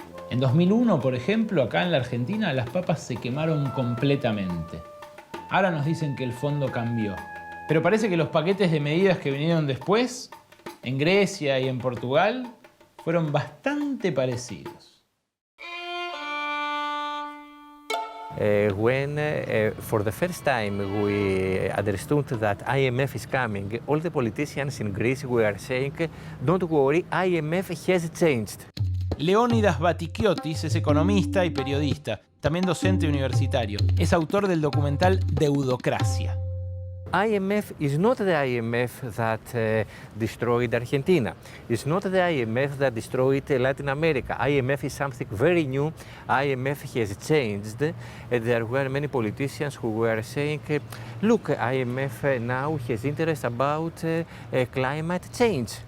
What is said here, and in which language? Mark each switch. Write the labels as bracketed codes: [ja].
[es] En 2001, por ejemplo, acá en la Argentina las papas se quemaron completamente. Ahora nos dicen que el fondo cambió. Pero parece que los paquetes de medidas que vinieron después, en Grecia y en Portugal, fueron bastante parecidos. [en] When for the first time we understood that IMF is coming, all the politicians in Greece were saying, "Don't worry, IMF has changed." [es] Leónidas Batikiotis es economista y periodista, también docente universitario. Es autor del documental Deudocracia. [en] IMF is not the IMF that destroyed Argentina. It's not the IMF that destroyed Latin America. IMF is something very new. IMF has changed. There were many politicians who were saying, look, IMF now has interest about climate change.